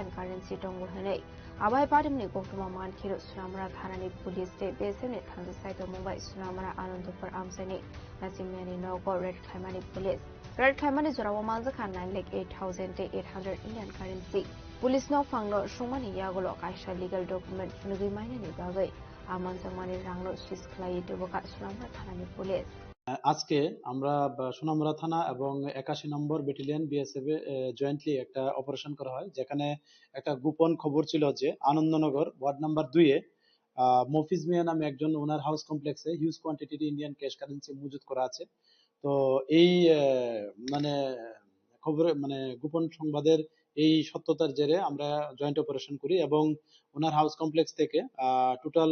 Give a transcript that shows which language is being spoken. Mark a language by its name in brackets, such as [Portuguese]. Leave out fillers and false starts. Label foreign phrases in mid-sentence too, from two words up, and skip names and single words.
[Kok Borok] currency Tonguhane Abai Party Mni Koktuma Man Kiro Sunamura Thanani Police State Base in Tansa Saito Mumbai Sunamura Anandopur Amsani Nasimiani Nogo Red Kaimani Police Red Kaimani Zorawa Manzaka 9 lakh 8,000 day 800 [English] Indian currency [Kok Borok] Police no Fanglo Shumani Yagolo Kaisha [English] legal document [Kok Borok] Funugi Mine Bagai Amanzamani Ranglo Shisklai Devoka Sunamura Thanani Police [Bangla] আজকে আমরা সোনামুড়া থানা এবং 81 নম্বর ব্যাটালিয়ন বিএসএফ এ জয়েন্টলি একটা অপারেশন করা হয় যেখানে একটা গোপন খবর ছিল যে আনন্দনগর ওয়ার্ড নাম্বার 2 এ মফিজ মিয়া নামে একজন ওনার [English] house complex huge quantity Indian cash currency [Bangla] মজুদ করা আছে তো এই মানে খবরে মানে গোপন সংবাদের এই সত্যতার জেরে আমরা [English] joint operation [Bangla] করি এবং ওনার [English] house complex [Bangla] থেকে টোটাল